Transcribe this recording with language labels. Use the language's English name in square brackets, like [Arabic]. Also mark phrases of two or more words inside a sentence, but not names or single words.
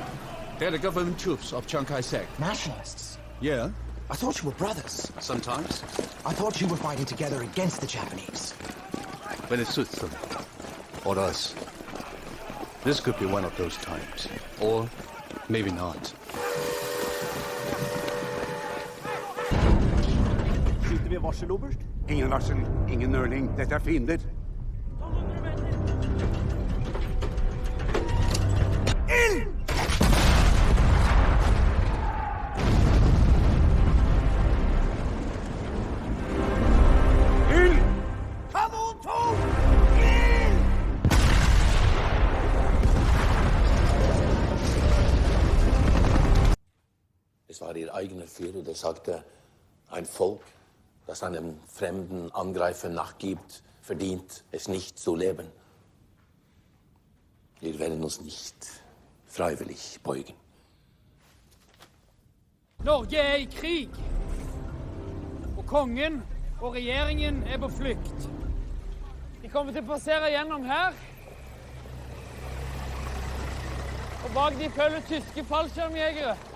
[English] They're the government troops of Chiang Kai-shek. Nationalists? Yeah. I thought you were brothers. Sometimes. I thought you were fighting together against the Japanese. When it suits them. Or us. This could be one of those times. Or maybe not. [Norwegian] Skyter vi varsel, oberst? Ingen varsel, ingen nøling. Dette fiender. Ild! Ild! Kanon 2! Ild! [German] Es war ihr eigener Führer, der sagte, ein Volk, das einem fremden Angreifer nachgibt, verdient es nicht zu leben. Wir werden uns nicht freiwillig beugen. [Norwegian] Norge er i krig. Og kongen og regjeringen er på flukt. De kommer til å passere gjennom her. Og bak de følger tyske fallskjermjegere.